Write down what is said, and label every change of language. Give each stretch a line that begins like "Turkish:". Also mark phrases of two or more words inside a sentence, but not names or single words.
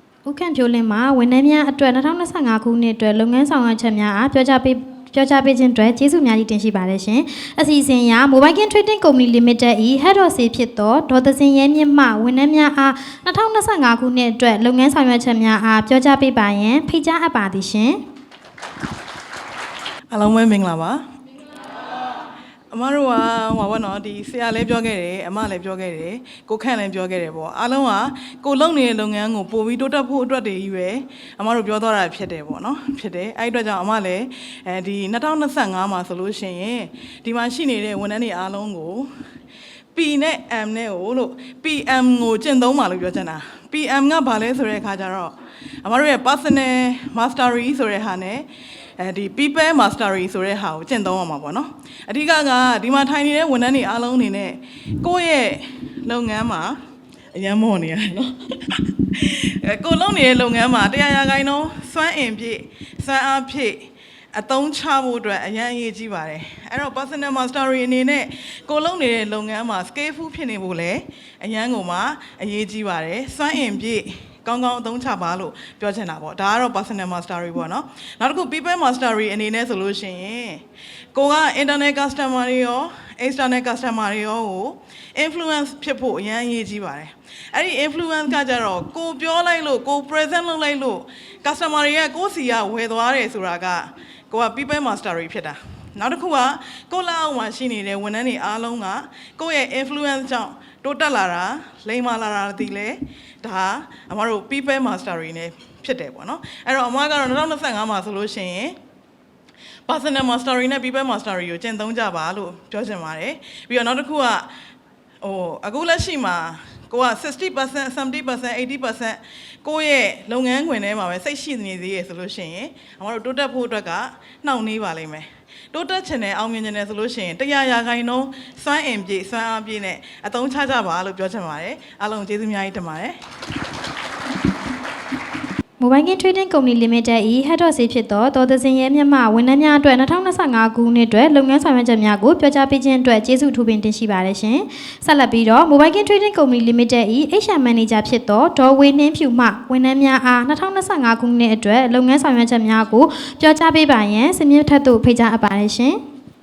Burmese: ဦးခန့်ဖြိုးလင်းမှာဝန်ထမ်းများအတွက်2025ခုနှစ်အတွက်လုပ်ငန်းဆောင်ရွက်ချက်များအားပြောကြားပေးခြင်းအတွက်ကျေးဇူးများကြီးတင်ရှိပါတယ်ရှင်။အစီအစဉ်အရ Mobile Game Trading Company Limited ၏
English: Head of Sales
Burmese: ဖြစ်သောဒေါ်သစင်ရဲမြင့်မှဝန်ထမ်းများအား2025ခုနှစ်အတွက်လုပ်ငန်းဆောင်ရွက်ချက်များအားပြောကြားပေးပါရန်ဖိတ်ကြားအပ်ပါသည်ရှင်။ အားလုံးပဲမင်္ဂလာပါအမတို့ကဟိုပါနော်ဒီဆရာလည်းပြောခဲ့တယ်အမလည်းပြောခဲ့တယ်ကိုခန့်လည်းပြောခဲ့တယ်ပေါ့အားလုံးကကိုလုပ်နေတဲ့လုပ်ငန်းကိုပို့ပြီးတိုးတက်ဖို့အတွက်တည်းကြီးပဲအမတို့ပြောသွားတာဖြစ်တယ်ပေါ့နော်ဖြစ်တယ်အဲ့အတွက်ကြောင့်အမလည်းဒီ2025မှာဆိုလို့ရှိရင်ဒီမှာရှိနေတဲ့ဝန်ထမ်းတွေအားလုံးကို P နဲ့ M နဲ့ကိုလို့ PM ကိုကျင့်သုံးပါလို့ပြောချင်တာ PM ကဘာလဲဆိုတဲ့အခါကျတော့အမတို့ရဲ့
English: personal mastery
Burmese: ဆိုတဲ့ဟာနဲ့ဒီ
English: people mastery
Burmese: ဆိုတဲ့ဟာကိုကျင့်သုံးရမှာပေါ့နော်အဓိကကဒီမှာထိုင်နေတဲ့ဝန်ထမ်းတွေအားလုံးအနေနဲ့ကိုယ့်ရဲ့လုပ်ငန်းမှာအရန်မော့နေရတယ်နော်ကိုလုပ်နေတဲ့လုပ်ငန်းမှာ100%စွမ်းအင်ပြည့်စွမ်းအားဖြည့်အသုံးချဖို့အတွက်အရန်အရေးကြီးပါတယ်အဲ့တော့
English: personal mastery
Burmese: အနေနဲ့ကိုလုပ်နေတဲ့ လုပ်ငန်းမှာ skillful ဖြစ်နေဖို့လည်းအရန်ကိုမှအရေးကြီးပါတယ်စွမ်းအင်ပြည့်ကောင်းကောင်းအသုံးချပါလို့ပြောချင်တာပေါ့ဒါကတော့
English: personal mastery
Burmese: ပေါ့နော်နောက်တစ်ခု
English: people mastery
Burmese: အနေနဲ့ဆိုလို့ရှိရင်ကိုက
English: internal customer
Burmese: တွေရော
English: external customer
Burmese: တွေရောကို influence ဖြစ်ဖို့အရန်အရေးကြီးပါတယ်အဲ့ဒီ influence ကကြတော့ကိုပြောလိုက်လို့ကို present လုပ်လိုက်လို့ customer တွေကကိုစီကဝယ်သွားတယ်ဆိုတာကကိုက
English: people mastery
Burmese: ဖြစ် တာနောက်တစ်ခုကကိုလာအောင်မှာရှိနေတဲ့ဝန်ထမ်းတွေအားလုံးကကိုယ့်ရဲ့ influence ကြောင့်တိုးတက်လာတာလိမ္မာလာတာတည်လဲဒါအမတို့
English: people mastery
Burmese: နဲ့ဖြစ်တယ်ပေါ့နော်အဲ့တော့အမကတော့2025မှာဆိုလို့ရှိရင်
English: personal mastery
Burmese: နဲ့
English: people mastery
Burmese: ကိုကျင့်သုံးကြပါလို့ပြောချင်ပါတယ်ပြီးတော့နောက်တစ်ခုကအခုလက်ရှိမှာကိုက 60% 70% 80% ကိုယ့်ရဲ့လုပ်ငန်းခွင်ထဲမှာပဲစိတ်ရှိနေသေးရဆိုလို့ရှိရင်အမတို့တိုးတက်ဖို့အတွက်ကနှောင့်နှေးပါလိမ့်မယ်တိုးတက်ချင်တဲ့အောင်မြင်ချင်တဲ့ဆိုလို့ရှိရင်100%စွမ်းအင်ပြည့်စွမ်းအားပြည့်နဲ့အသုံးချကြပါလို့ပြောချင်ပါတယ်အားလုံးကျေးဇူးအများကြီးတင်ပါတယ် Mobile Game Trading Company Limited ၏
English: Head of Sales
Burmese: ဖြစ်သောဒေါ်သစင်ရဲမြတ်မှဝန်ထမ်းများအတွက်2025ခုနှစ်အတွက်လုပ်ငန်းဆောင်ရွက်ချက်များကိုပြောကြားပေးခြင်းအတွက်ကျေးဇူးထူးပင်တင်ရှိပါတယ်ရှင်။ဆက်လက်ပြီးတော့ Mobile Game Trading Company Limited ၏
English: HR Manager
Burmese: ဖြစ်သောဒေါ်ဝေနှင်းဖြူမှဝန်ထမ်းများအား2025ခုနှစ်အတွက်လုပ်ငန်းဆောင်ရွက်ချက်များကိုပြောကြားပေးပါရန်စမြင့်ထက်သို့ဖိတ်ကြားအပ်ပါတယ်ရှင်။